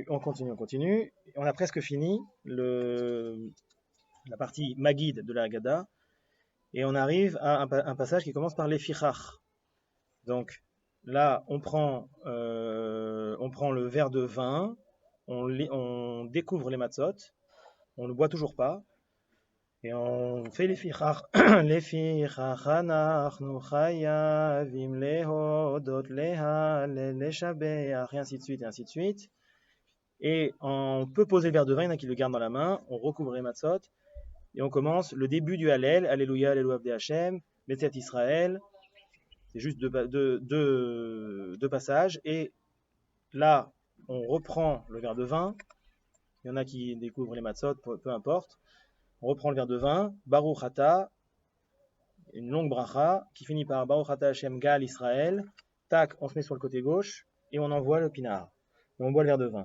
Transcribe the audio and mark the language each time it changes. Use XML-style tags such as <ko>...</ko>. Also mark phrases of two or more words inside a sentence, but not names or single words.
<fr>On a presque fini la partie Magid de la Haggadah, et on arrive à un passage qui commence par les Fichach. Donc là, on prend le verre de vin, on découvre les matzot, on ne boit toujours pas, et on fait les Fichach.</fr> <he>לפיכך אנחנו חייבים להודות להלל לשבח,</he> <fr>et ainsi de suite, et ainsi de suite. Et on peut poser le verre de vin, il y en a qui le gardent dans la main, on recouvre les matzot, et on commence le début du Hallel, Alléluia,</fr> <he>הללויה עבדי השם, בצאת ישראל,</he> <fr>c'est juste deux passages, et là, on reprend le verre de vin, il y en a qui découvrent les matzot, peu importe, on reprend le verre de vin,</fr> <he>ברוך אתה,</he> <fr>une longue bracha, qui finit par</fr> <he>ברוך אתה השם גאל ישראל,</he> <fr>tac, on se met sur le côté gauche, et on envoie le pinard, et on boit le verre de vin.</fr>